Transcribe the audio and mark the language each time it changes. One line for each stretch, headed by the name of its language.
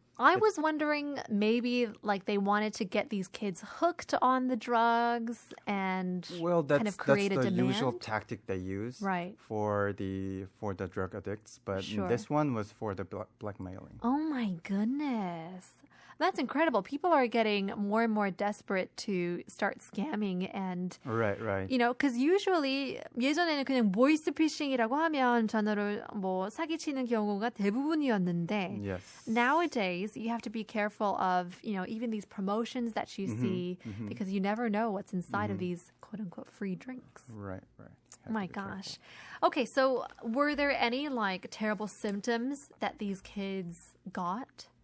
English: I was wondering maybe like they wanted to get these kids hooked on the drugs and kind of create a demand. That's the usual tactic they use for the drug addicts. But this one was for the blackmailing. Oh my goodness. That's incredible. People are getting more and more desperate to start scamming and right. because usually
Korean: 예전에는 그냥 보이스피싱이라고 하면 전화로 사기치는 경우가 대부분이었는데
English: yes. Nowadays you have to be careful of even these promotions that you see because you never know what's inside of these quote unquote free drinks. Right. Oh my gosh. Okay, so were there any like terrible symptoms that these kids got?